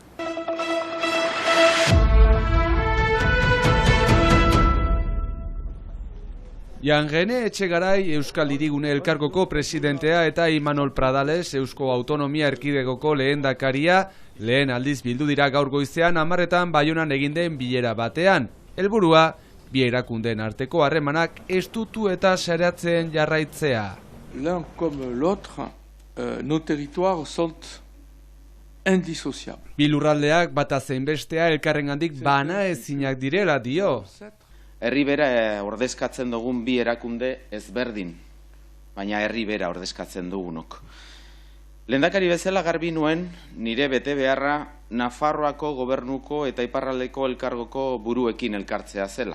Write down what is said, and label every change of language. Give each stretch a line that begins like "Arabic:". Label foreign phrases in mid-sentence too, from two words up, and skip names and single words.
Basque: Jangene Etxegarai Euskal Hirigune Elkargoko presidentea eta Imanol Pradales Eusko Autonomia Erkidegoko lehendakaria lehen aldiz bildu dira gaur goizean 10:00 Baionan egin den bilera batean. Helburua bi erakundeen arteko harremanak estutu eta saretzen jarraitzea.
French: L'un comme l'autre, nos territoires sont indissociables.
Basque: Bi lurraldeak bata zein bestea elkarrengandik bana ezinak direla dio. Herri bera ordezkatzen dugun bi erakunde ezberdin, baina herri bera ordezkatzen dugunok. Lehendakari bezala garbi nuen nire bete beharra Nafarroako gobernuko eta Iparraldeko elkargoko buruekin elkartzea zela.